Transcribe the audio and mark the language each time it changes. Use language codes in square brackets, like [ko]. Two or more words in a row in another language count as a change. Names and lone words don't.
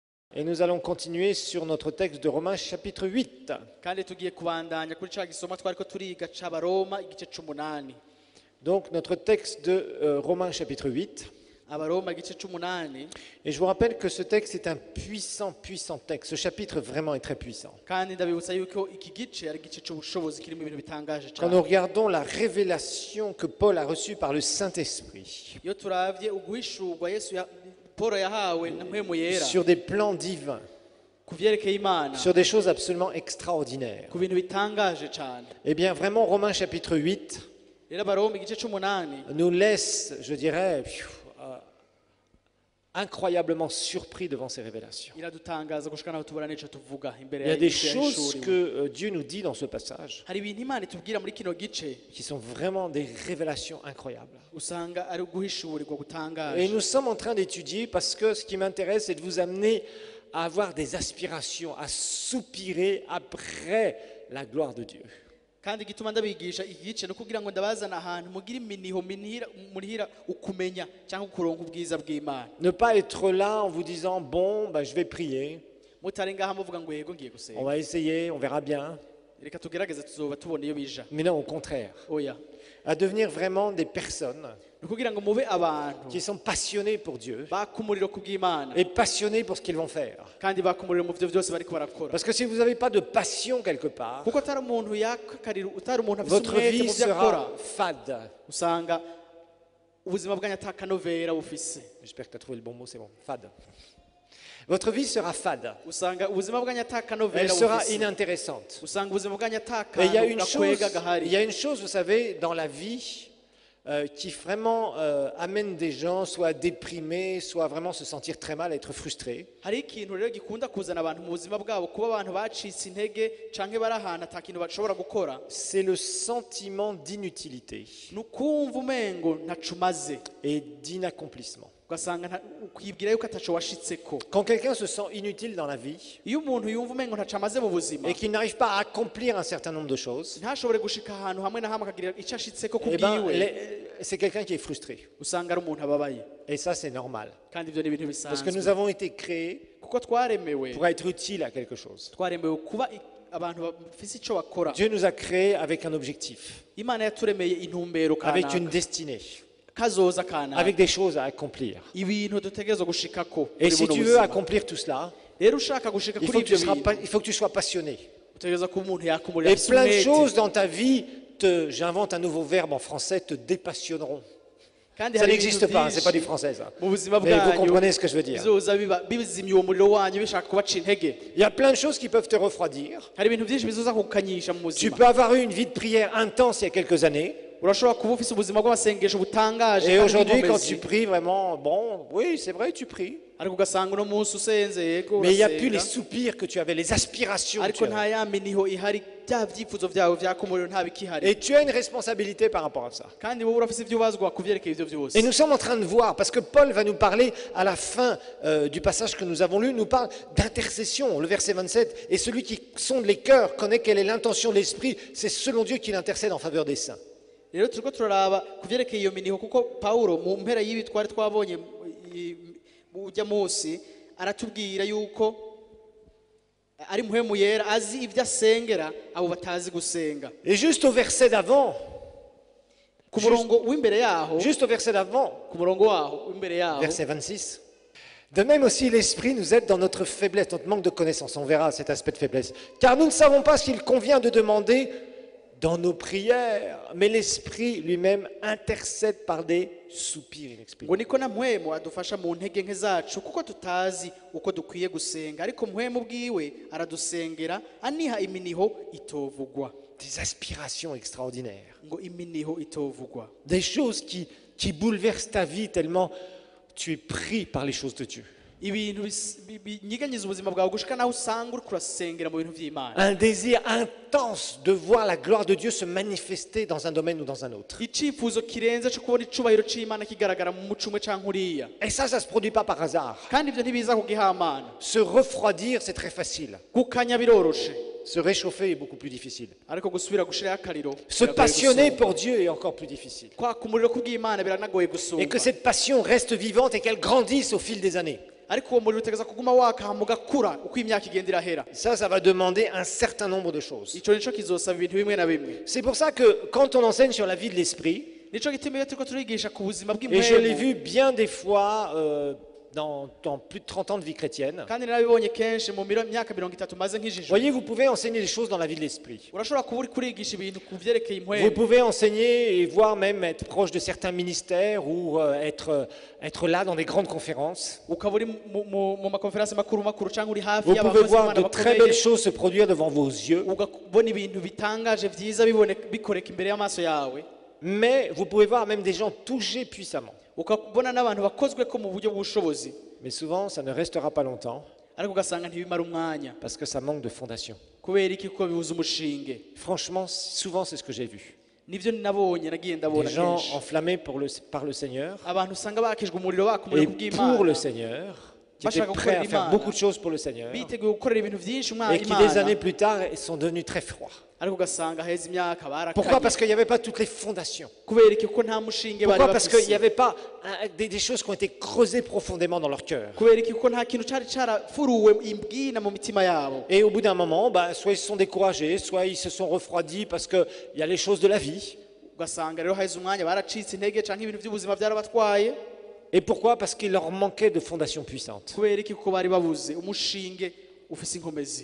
[fr] Et nous allons continuer sur notre texte de Romains chapitre 8. [rn] kandi tugiye kubandanya kuri cya gisoma twariko turiga c'abaroma igice c'umunani. [fr] Donc notre texte de Romains chapitre 8. [rn] Abaroma igice c'umunani. [fr] Et je vous rappelle que ce texte est un puissant texte. Ce chapitre vraiment est très puissant. [rn] kandi ndabibutsa yuko iki gice ari igice c'ubushobozi kirimo ibintu bitangaje [fr] Quand [rn] cyane. [fr] nous regardons la révélation que Paul a reçue par le Saint-Esprit [rn] Iyo turavye uguhishurwa Yesu Paul yahawe na mpwemu yera [fr] sur des plans divins, [rn] ku vyerekeye Imana, [fr] sur des choses absolument extraordinaires, [rn] ku bintu bitangaje cyane. [fr] eh bien vraiment Romains chapitre 8 [rn] Rero Abaroma igice c'umunani [fr] nous laisse, je dirais, incroyablement surpris devant ces révélations. [rn] iradutangaza gushika naho tubura n'ico tuvuga imbere [fr] Il y a [rn] ya [fr] des [rn] Yesu [fr] choses [rn] yahishuriwe. [fr] que Dieu nous dit dans ce passage [rn] Hari ibintu Imana itubwira muri kino gice [fr] qui sont vraiment des révélations incroyables. [rn] usanga ari uguhishurirwa [fr] Et [rn] gutangaje. [fr] nous sommes en train d'étudier parce que ce qui m'intéresse, c'est de vous amener à avoir des aspirations, à soupirer après la gloire de Dieu. [rn] kandi gituma ndabigisha iki gice no kugira ngo ndabazana ahantu mugira iminiho murihira ukumenya cyangwa ukuronka ubwiza bw'Imana. [fr] Ne pas être là en vous disant, bon, ben, je vais prier, [rn] Mutari ngaha muvuga ngo yego ngiye [fr] on [rn] gusenga. [fr] va essayer, on verra bien. [rn] Reka tugerageze tuzoba tubona iyo bija. [fr] Mais non, au contraire, [rn] Oya. [fr] à devenir vraiment des personnes [rn] No kugira ngo mube abantu [fr] qui sont passionnées pour Dieu [rn] bakumuriro kubw'Imana [fr] et passionnées pour ce qu'ils vont faire. [rn] kandi bakumuriro mu byo byose bariko barakora. [fr] Parce que si vous n'avez pas de passion quelque part, [rn] Kuko atari umuntu yakarira utari umuntu afite [fr] votre [rn] umwete [fr] vie [rn] mu byo akora [fr] sera fade. [rn] usanga ubuzima bwanyu atakanovera bufise. [fr] J'espère que tu as trouvé le bon mot, c'est bon. Fade. Votre vie sera fade. [rn] Usanga ubuzima bwanyu [fr] Elle [rn] atakanovera [fr] sera [rn] bufise. [fr] inintéressante. [rn] Usanga ubuzima bwanyu [fr] Et il y a une [rn] atakakwega [fr] chose, [rn] gahari. [fr] il y a une chose, vous savez, dans la vie qui vraiment amène des gens soit à déprimer, soit à vraiment se sentir très mal, à être frustrés. [rn] Hari ikintu rero gikunda kuzana abantu mu buzima bwabo kuba abantu bacitse intege canke bari ahantu ata kintu bashobora gukora. [fr] C'est le sentiment d'inutilité [rn] Nukumva umengo ntaco umaze [fr] et d'inaccomplissement. [rn] ugasanga ukwibwira yuko ataco washitseko. [fr] Quand quelqu'un se sent inutile dans la vie [rn] Iyo umuntu yumva umengo ntaco amaze mu buzima [fr] et qu'il n'arrive pas à accomplir un certain nombre de choses, [rn] ntashobore gushika ahantu hamwe na hamwe akagira ico ashitseko [fr] eh ben, [rn] kubwiwe [fr] c'est quelqu'un qui est frustré. [rn] usanga ari umuntu ababaye. [fr] Et ça, c'est normal. [rn] Kandi ivyo ni ibintu [fr] Parce que nous [rn] bisanzwe [fr] avons été créés [rn] kuko twaremewe [fr] pour être utiles à quelque chose. [rn] twaremewe kuba abantu bafise ico bakora. [fr] Dieu nous a créés avec un objectif, [rn] Imana yaturemeye intumbero [fr] avec une [rn] kanaka [fr] destinée, [rn] kazoza kanaka [fr] avec des choses à accomplir. [rn] ibintu dutegerezwa gushikako. [fr] Et [rn] muri [fr] si [rn] buno [fr] tu veux [rn] buzima. [fr] accomplir tout cela, [rn] Rero ushaka gushika [fr] il [rn] kuri [fr] faut que tu [rn] ivyo bintu [fr] il faut que tu sois passionné. [rn] utegerezwa kuba umuntu yakumurira [fr] Et [rn] afise [fr] plein de [rn] umwete. [fr] choses dans ta vie, j'invente un nouveau verbe en français, te dépassionneront. [rn] Kandi [fr] Ça [rn] hari [fr] n'existe [rn] ibintu [fr] pas, c'est pas du [rn] vyinshi [fr] français ça. [rn] mu buzima [fr] Mais vous [rn] bwanyu [fr] comprenez ce que je veux dire. [rn] bizoza bizimya uwo muriro wanyu bishaka kubaca intege. [fr] Il y a plein de choses qui peuvent te refroidir. [rn] Hari ibintu byinshi bizoza kukanyisha mu [fr] Tu [rn] buzima. [fr] peux avoir eu une vie de prière intense il y a quelques années. [rn] Urashobora kuba ufise ubuzima bw'amasengesho butangaje [fr] Et [rn] kandi [fr] aujourd'hui, quand [rn] bw'inkomezi. [fr] tu pries vraiment, bon, oui, c'est vrai, tu pries. [rn] Ariko ugasanga uno munsi usenze yego [fr] Mais il n'y a plus les [rn] urasenga. [fr] soupirs que tu avais, les aspirations que [rn] Ariko [fr] tu [rn] nta [fr] avais. [rn] ya miniho ihari bya vyifuzo vyawe vyakumuriro nta bikihari. [fr] Et tu as une responsabilité par rapport à ça. [rn] Kandi wowe urafise ivyo ubazwa kuvyerekeye ivyo vyose. [fr] Et nous sommes en train de voir, parce que Paul va nous parler à la fin du passage que nous avons lu, nous parle d'intercession, le verset 27. Et celui qui sonde les cœurs connaît quelle est l'intention de l'Esprit, c'est selon Dieu qu'il intercède en faveur des saints. [rn] Rero turiko turaraba kuvyerekeye iyo miniho kuko Paulo mu mpera y'ibi twari twabonye ujya munsi aratubwira yuko ari muhemu yera azi ivyo asengera abo batazi gusenga. [fr] Et juste au verset d'avant, [rn] Ku murongo w'imbere yaho [fr] juste au verset d'avant, [rn] ku murongo waho w'imbere yaho [fr] verset 26. De même aussi, l'Esprit nous aide dans notre faiblesse, notre manque de connaissance. On verra cet aspect de faiblesse. Car nous ne savons pas ce qu'il convient de demander dans nos prières, mais l'Esprit lui-même intercède par des soupirs inexplicables. [rn] ngo niko na muhemu adufasha mu ntege nke zacu kuko tutazi uko dukwiye gusenga ariko muhemu bwiwe aradusengera aniha iminiho itovugwa. [fr] Des aspirations extraordinaires. [rn] Ngo iminiho itovugwa. [fr] Des choses qui bouleversent ta vie tellement tu es pris par les choses de Dieu. [rn] Ibintu binyiganyiza ubuzima bwawe gushika naho usanga uri kurasengera mu bintu vy'Imana. [fr] Un désir intense de voir la gloire de Dieu se manifester dans un domaine ou dans un autre. [rn] Icifuzo kirenze cyo kubona icubahiro c'Imana kigaragara mu muco umwe canke uriya. [fr] Et ça se produit pas par hasard. [rn] Kandi ivyo ntibiza kugihamana. [fr] Se refroidir, c'est très facile. [rn] Gukanya biroroshe. [fr] Se réchauffer est beaucoup plus difficile. [rn] Ariko gusubira gushiraho akariro. [fr] Se [rn] biragoye [fr] passionner [rn] gusumba. [fr] pour Dieu est encore plus difficile. [rn] Kwaka umuriro kubw'Imana biranagoye [fr] Et [rn] gusumba. [fr] que cette passion reste vivante et qu'elle grandisse au fil des années. [rn] ariko uwo muriro utegeza kuguma waka hama ugakura uko imyaka igenda irahera. [fr] Ça va demander un certain nombre de choses. [rn] Ico nico kizosaba ibintu bimwe na bimwe. [fr] C'est pour ça que quand on enseigne sur la vie de l'esprit, [rn] Nico gituma iyo turiko turigisha ku buzima [fr] et je l'ai [rn] bw'impwemu, [fr] vu bien des fois dans plus de 30 ans de vie chrétienne, [rn] kandi narabibonye kenshi mu myaka 30 maze nk'ijijwe. [fr] voyez, vous pouvez enseigner des choses dans la vie de l'esprit. [rn] Urashobora kuba uri kurigisha ibintu ku vyerekeye [fr] Vous [rn] impwemu. [fr] pouvez enseigner et voire même être proche de certains ministères ou être là dans des grandes conférences. [rn] Ukaba uri mu makonferansi makuru cyangwa uri hafi [fr] Vous pouvez [rn] y'abakozi [fr] voir [rn] b'Imana [fr] de très belles [rn] bakomeye, [fr] choses se produire devant vos yeux, [rn] ugabona ibintu bitangaje vyiza bikoreka imbere y'amaso yawe, [fr] mais vous pouvez voir même des gens touchés puissamment. [rn] ukabona n'abantu bakozwe ko mu buryo bw'ubushobozi, [fr] Mais souvent, ça ne restera pas longtemps [rn] ariko ugasanga ntibimara umwanya [fr] parce que ça manque de fondation. [rn] kubera iki ko bibuza umushinge. [fr] Franchement, souvent, c'est ce que j'ai vu. [rn] Nivyo nabonye nagiye ndabona [fr] Des gens [rn] kenshi, [fr] enflammés par le Seigneur [rn] abantu usanga bakijwe umuriro [fr] et [rn] bakumurira [fr] pour [rn] kubw'Imana, [fr] le Seigneur, qui étaient [rn] bashaka [fr] prêts à [rn] gukorera [fr] faire [rn] Imana, [fr] beaucoup de choses pour le Seigneur [rn] biteguye gukorera ibintu byinshi [fr] et qui, des années plus tard, sont devenus très froids. [rn] ariko ugasanga heza imyaka [fr] Pourquoi? [rn] barakanye. [fr] Parce qu'il n'y avait pas toutes les fondations. [rn] Kubera iki ko nta mushinge bari [fr] Pourquoi? Parce qu'il n'y [rn] bafise. [fr] avait pas des choses qui ont été creusées profondément dans leur cœur. [rn] Kubera iki ko nta kintu cari carafuruwe imbwina mu mitima yabo. [fr] Et au bout d'un moment, soit ils se sont découragés, soit ils se sont refroidis parce qu'il y a les choses de la vie. [rn] Ugasanga rero haheze umwanya baracitse intege canke ibintu by'ubuzima byarabatwaye. [fr] Et pourquoi? Parce qu'il leur manquait de fondations puissantes. [rn] Kubera iki ko bari babuze umushinge ufise inkomezi.